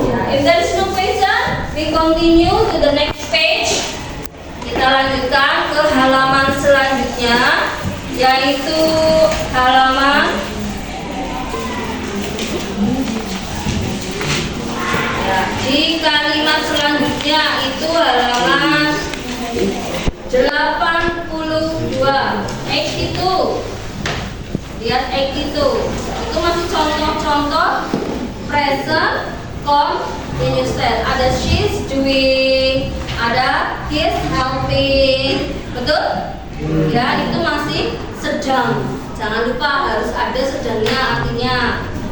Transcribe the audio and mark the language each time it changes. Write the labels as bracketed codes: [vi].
[en] If there is no question, we continue to the next page. [id] Kita lanjutkan ke halaman selanjutnya, yaitu halaman di kalimat selanjutnya itu halaman 82. 82. Lihat 82. Itu masih contoh-contoh present continuous tense. Ada [en] she's doing, [id] ada [en] he's helping. [id] Betul? Ya, itu masih sedang. Jangan lupa harus ada sedangnya artinya.